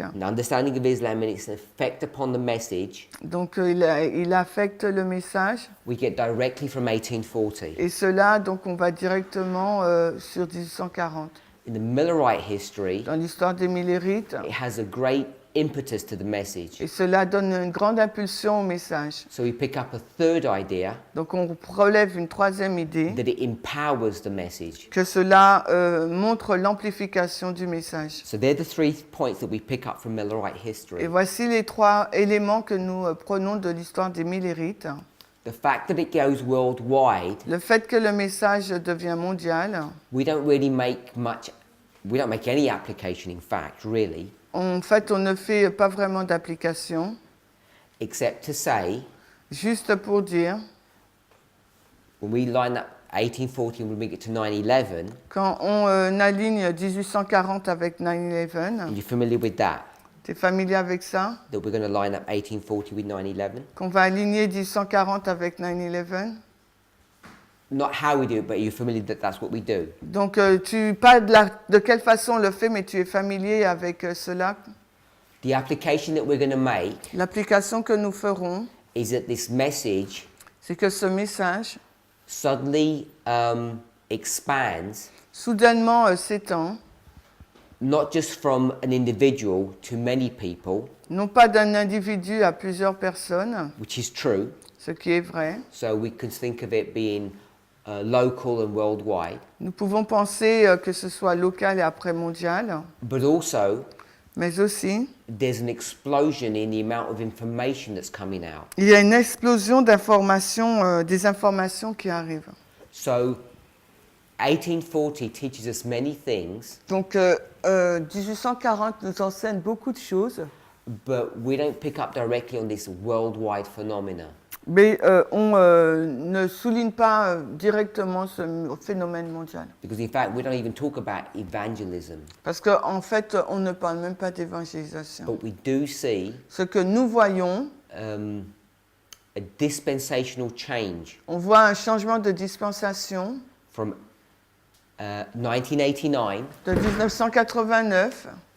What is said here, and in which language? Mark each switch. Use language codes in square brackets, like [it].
[en] an understanding of Islam and its effect upon the message, [fr] Donc il affecte le message. [en] we get directly from 1840. [fr] Et cela, donc on va directement sur 1840. [en] In the Millerite history, [fr] Dans l'histoire des Millérites. [en] it has a great impetus to the message. [fr] Et cela donne une grande impulsion au message. [en] So we pick up a third idea [fr] Donc on relève une troisième idée, [en] that it empowers the message. [fr] que cela montre l'amplification du message. [en] So they're the 3 points that we pick up from Millerite [fr] Et [en] history. [fr] voici les 3 éléments que nous prenons de l'histoire des Millérites. [en] The fact that it goes worldwide, [fr] Le fait que le message devient mondial, [en] we don't make any application, in fact, really, [fr] en fait on ne fait pas vraiment d'application, [en] except to say, [fr] juste pour dire, [en] when we line up 1840 and we bring it to 9/11, [fr] quand on aligne 1840 avec 9/11, [en] are you familiar with that? [fr] tu es familier avec ça? [en] That we're going to line up 1840 with 9/11? [fr] Qu'on va aligner 1840 avec 9/11? [en] Not how we do it, but are you familiar that that's what we do? [fr] Donc, pas de quelle façon on le fait, mais tu es familier avec cela. [en] The application that we're going to make [fr] L'application que nous ferons, [en] is that this message [fr] c'est que ce message, [en] suddenly expands, [fr] soudainement s'étend, [en] not just from an individual to many people, [fr] non pas d'un individu à plusieurs personnes, [en] which is true. [fr] ce qui est vrai. [en] So we can think of it being local and worldwide, [fr] Nous pouvons penser que ce soit local et après mondial, [en] but also [fr] mais aussi, [en] there's an explosion in the amount of information that's coming out. [fr] il y a une explosion d'informations, des informations qui arrivent. [en] So 1840 teaches us many things, [fr] Donc, 1840 nous enseigne beaucoup de choses, [en] but we don't pick up directly on this worldwide phenomena. [fr] Mais on ne souligne pas directement ce phénomène mondial. [en] Because in fact, we don't even talk about evangelism. [fr] Parce qu'en fait, on ne parle même pas d'évangélisation. [en] But we do see [fr] Ce que nous voyons, [en] a dispensational change [fr] on voit un changement de dispensation [en] from 1989 [fr] de 1989